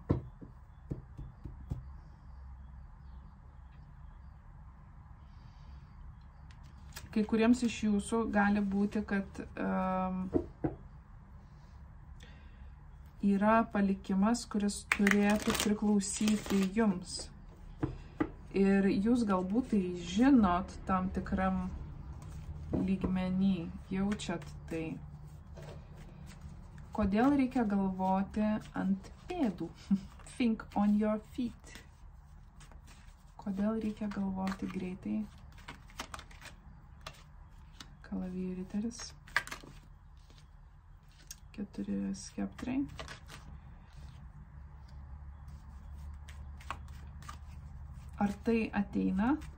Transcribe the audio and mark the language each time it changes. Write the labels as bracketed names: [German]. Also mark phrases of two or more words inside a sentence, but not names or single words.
[Lithuanian] Kai kuriems iš jūsų gali būti, kad yra palikimas, kuris turėtų priklausyti jums. Ir jūs galbūt tai žinot tam tikram lygmenį, jaučiat tai. Kodėl reikia galvoti ant pėdų? [English] Think on your feet. [Lithuanian] Kodėl reikia galvoti greitai? Kalavijų riteris. 4 skeptrai. Ar tai ateina?